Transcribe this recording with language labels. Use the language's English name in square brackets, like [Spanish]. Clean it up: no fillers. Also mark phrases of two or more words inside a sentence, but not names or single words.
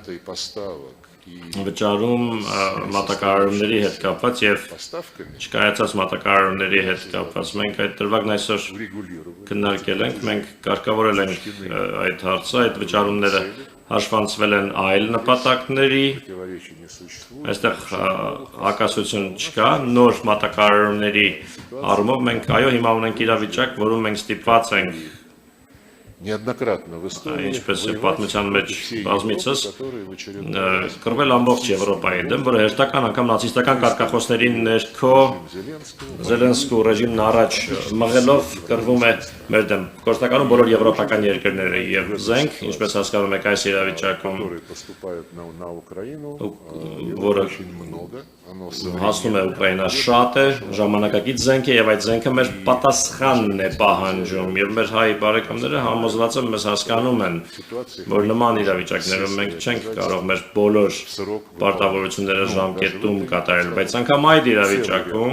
[Armenian] վճարում մատակարարումների հետ կապված եւ չկայացած մատակարարումների հետ կապված մենք այդ դրվագն այսօր քննարկել ենք, մենք կարգավորել ենք այդ հարցը, այդ վճարումները հաշվանցվել են այլ նպատակների, այստեղ հակասություն չկա, նոր մատակարարումների առումով մենք այո հիմա ունենք իրավիճակ, որում մենք ստիպված ենք [Russian] неоднократно в истории [Armenian] Ինչպես է [Russian] воевать [Armenian] պատմության մեջ [Russian] против всей [Armenian] բազմիցս [Russian] Европы, которые в очередной раз [Armenian] կռվել ամբողջ Եվրոպայի դեմ, որը հերթական անգամ նացիստական կարգախոսների ներքո [Russian] Зеленского [Armenian] Զելենսկու ռեժիմն առաջ մղելով կռվում է մեր դեմ։ Գործնականում բոլոր եվրոպական երկրները եւ զենք, ինչպես հասկանում եք այս իրավիճակում, [Russian] который поступает на Украину, [Armenian] որը [Russian] очень много. Оно [Armenian] հասնում է Ուկրաինա շատ է, ժամանակակից զենք է եւ այդ զենքը մեր պատասխանն է պահանջում եւ մեր հայ բարեկամները համոզված են մեզ հասկանում են, որ նման իրավիճակներում մենք չենք կարող մեր բոլոր պարտավորությունները ժամկետում կատարել, բայց անգամ այդ իրավիճակում